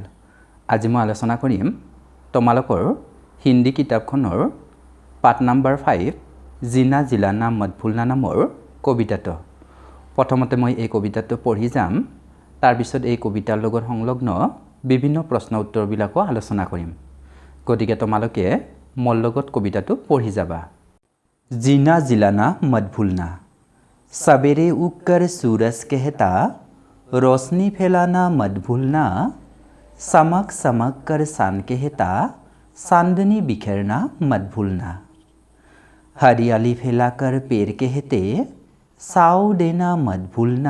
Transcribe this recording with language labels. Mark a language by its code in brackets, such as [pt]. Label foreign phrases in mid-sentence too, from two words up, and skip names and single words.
[as] আজি মই আলোচনা কৰিম তোমালোকৰ হিন্দী কিতাপখনৰ পাঠ নম্বৰ 5 [hi] जीना जिलाना मत भूलना [as] নামৰ কবিতাটো। প্ৰথমতে মই এই কবিতাটো পঢ়ি যাম, তাৰপিছত এই কবিতাৰ লগত সংলগ্ন বিভিন্ন প্ৰশ্ন উত্তৰবিলাকো আলোচনা কৰিম। গতিকে তোমালোকে মোৰ লগত কবিতাটো পঢ়ি যাবা। [hi] जीना जिलाना मत भूलना। सवेरे उगकर सूरज कहता, रोशनी फैलाना मत भूलना। चमक चमक कर चांद कहता, चांदनी बिखेरना मत भूलना। हरियाली फैलाकर पेड़ कहते, छाँव देना मत भूलना।